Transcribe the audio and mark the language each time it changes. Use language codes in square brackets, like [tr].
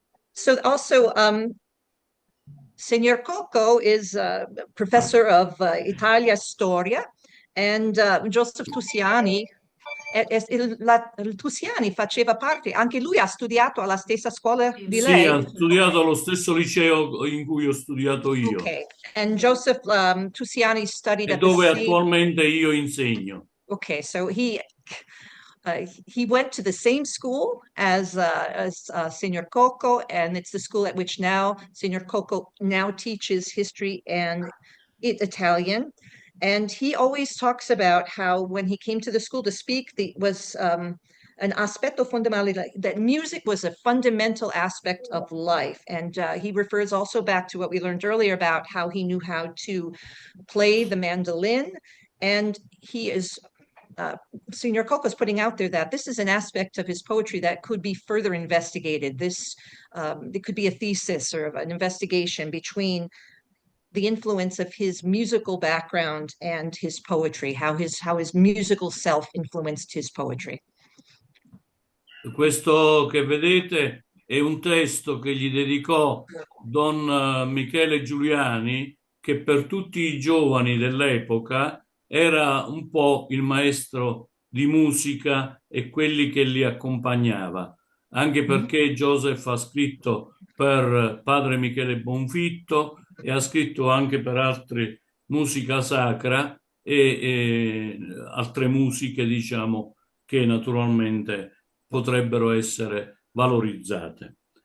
[en] So also, Signor Coco is a professor of Italia Storia, and Joseph Tusiani, [it] il Tusiani faceva parte, anche lui ha studiato alla stessa scuola di lei? Sì, ha studiato allo stesso liceo in cui ho studiato io. [en] Okay, and Joseph Tusiani studied [it] e [en] at [it] dove [en] the same... [it] attualmente io insegno. [en] Okay, so he went to the same school as Signor Coco, and it's the school at which now Signor Coco now teaches history and Italian. And he always talks about how when he came to the school to speak, was an [it] aspetto fondamentale, [en] that music was a fundamental aspect of life. And he refers also back to what we learned earlier about how he knew how to play the mandolin. And he is Signor Coco is putting out there that this is an aspect of his poetry that could be further investigated. It could be a thesis or an investigation between the influence of his musical background and his poetry, how his musical self influenced his poetry. [it] Questo che vedete è un testo che gli dedicò Don Michele Giuliani, che per tutti i giovani dell'epoca era un po' il maestro di musica e quelli che li accompagnava, anche perché Joseph ha scritto per padre Michele Bonfitto e ha scritto anche per altri musica sacra e altre musiche, diciamo, che naturalmente potrebbero essere valorizzate.